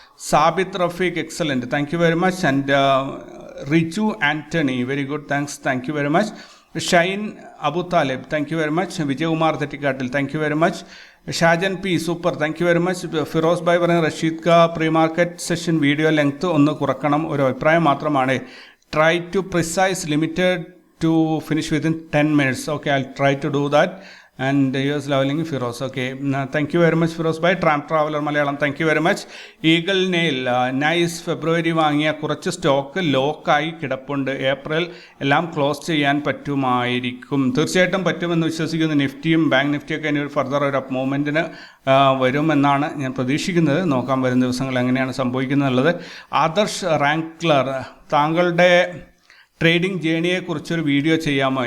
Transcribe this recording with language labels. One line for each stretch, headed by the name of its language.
English: Sabit Rafiq, excellent, thank you very much. And Richu Anthony, very good, thanks, thank you very much. Shine Abu Talib, thank you very much. Vijay Umar Thetikatil, thank you very much. Shajan P, super, thank you very much.
Malayalam: Firoz Bhai പറഞ്ഞ റഷീദ് ക pre market session video length ഒന്ന് കുറക്കണം, ഒരു അഭിപ്രായം മാത്രമാണ്.
English: Try to precise, limited to finish within 10 minutes. Okay, I'll try to do that. And US leveling Firoz, okay, thank you very much Firoz bhai. Tramp Traveler Malayalam, thank you very much. Eagle Nail, nice.
Malayalam: ഫെബ്രുവരി വാങ്ങിയ കുറച്ച് stock ലോക്കായി കിടപ്പുണ്ട്, April എല്ലാം close ചെയ്യാൻ പറ്റുമായിരിക്കും. തീർച്ചയായിട്ടും പറ്റുമെന്ന് വിശ്വസിക്കുന്നു. നിഫ്റ്റിയും bank നിഫ്റ്റിയൊക്കെ ഇനി ഒരു ഫർദർ ഒരു അപ്പ് മൂവ്മെൻറ്റിന് വരുമെന്നാണ് ഞാൻ പ്രതീക്ഷിക്കുന്നത്. നോക്കാം വരും ദിവസങ്ങൾ എങ്ങനെയാണ് സംഭവിക്കുന്നുള്ളത്. ആദർശ് റാങ്ക്ലർ, താങ്കളുടെ ട്രേഡിംഗ് ജേണിയെക്കുറിച്ചൊരു വീഡിയോ ചെയ്യാമോ?